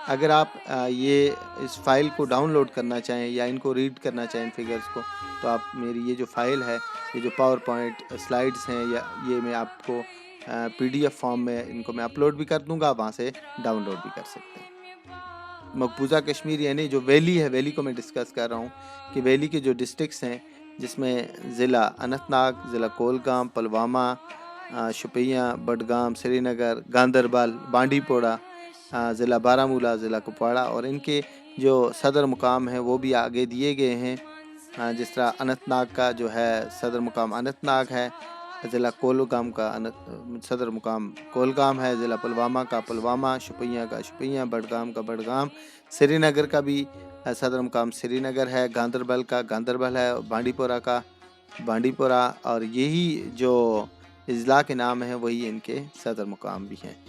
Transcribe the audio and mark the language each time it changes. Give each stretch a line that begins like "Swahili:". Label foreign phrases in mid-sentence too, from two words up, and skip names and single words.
Urdu: اگر آپ یہ اس فائل کو ڈاؤن لوڈ کرنا چاہیں یا ان کو ریڈ کرنا چاہیں فگرز کو، تو آپ میری یہ جو فائل ہے، یہ جو
English: PowerPoint slides
Urdu: ہیں، یا یہ میں آپ کو
English: PDF form
Urdu: میں ان کو میں اپلوڈ بھی کر دوں گا، وہاں سے ڈاؤن لوڈ بھی کر سکتے ہیں۔ مقبوضہ کشمیر یعنی جو ویلی ہے، ویلی کو میں ڈسکس کر رہا ہوں کہ ویلی کے جو ڈسٹرکٹس ہیں، جس میں ضلع اننت ناگ، ضلع کولگام، پلوامہ، شوپیاں، بڈگام، سری نگر، گاندربل، بانڈی پورہ، ضلع بارہمولہ، ضلع کپواڑہ، اور ان کے جو صدر مقام ہیں وہ بھی آگے دیے گئے ہیں۔ جس طرح اننت ناگ کا جو ہے صدر مقام اننت ناگ ہے، ضلع کولگام کا صدر مقام کولگام ہے، ضلع پلوامہ کا پلوامہ، شوپیاں کا شوپیاں، بڈگام کا بڈگام، سری نگر کا بھی صدر مقام سری نگر ہے، گاندربل کا گاندربل ہے، بانڈی پورہ کا بانڈی پورہ، اور یہی جو اضلاع کے نام ہیں وہی ان کے صدر مقام بھی ہیں۔